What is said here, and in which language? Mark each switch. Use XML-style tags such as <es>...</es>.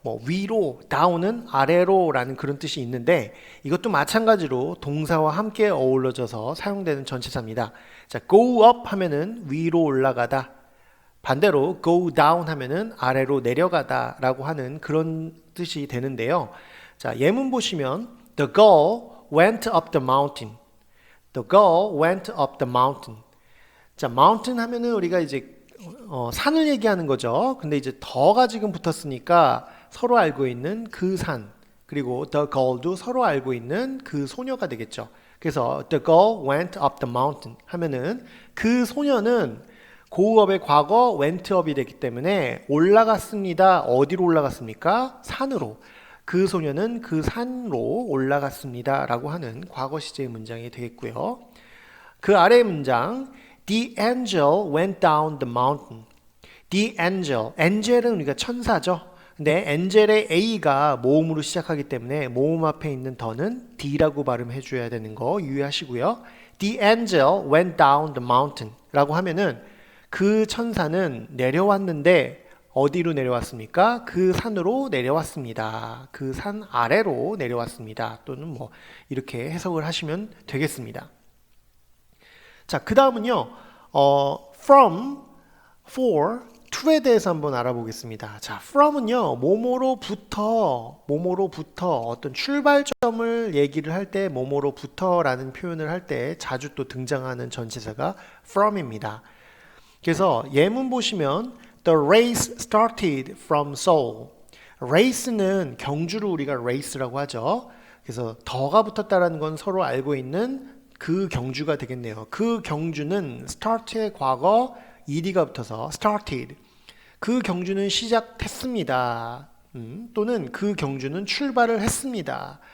<ko>위로, down은 아래로라는 그런 뜻이 있는데 이것도 마찬가지로 동사와 함께 어우러져서 사용되는 전치사입니다. 자, go up 하면은 위로 올라가다. 반대로 go down 하면은 아래로 내려가다라고 하는 그런 뜻이 되는데요. 자, 예문 보시면</ko> <en>The girl went up the mountain. The girl went up the mountain.</en> <ko>자, mountain 하면은 우리가 이제 산을 얘기하는 거죠. 근데 이제 더가 지금 붙었으니까 서로 알고 있는 그 산, 그리고 the girl도 서로 알고 있는 그 소녀가 되겠죠. 그래서</ko> <en>the girl went up the mountain</en> <ko>하면은 그 소녀는 고업의 과거 went up이 되기 때문에 올라갔습니다. 어디로 올라갔습니까? 산으로. 그 소녀는 그 산으로 올라갔습니다. 라고 하는 과거 시제의 문장이 되겠고요. 그 아래의 문장</ko> <en>The angel went down the mountain. The angel.</en> <ko>angel은 우리가 천사죠. 근데 angel의 A가 모음으로 시작하기 때문에 모음 앞에 있는 더는 D라고 발음해 줘야 되는 거 유의하시고요.</ko> <en>The angel went down the mountain</en> <ko>라고 하면은 그 천사는 내려왔는데 어디로 내려왔습니까? 그 산으로 내려왔습니다. 그 산 아래로 내려왔습니다. 또는 뭐 이렇게 해석을 하시면 되겠습니다. 자, 그 다음은요, from, for, to에 대해서 한번 알아보겠습니다. 자, from은요, 뭐뭐로부터 어떤 출발점을 얘기를 할 때 뭐뭐로부터라는 표현을 할 때 자주 또 등장하는 전치사가 from입니다. 그래서 예문 보시면</ko> <en>The race started from Seoul.</en> <ko>race는 경주를 우리가 race라고 하죠. 그래서 더가 붙었다는 건 서로 알고 있는 그 경주가 되겠네요. 그 경주는 start의 과거 ed가 붙어서 started. 그 경주는 시작했습니다. 또는 그 경주는 출발을 했습니다.</ko>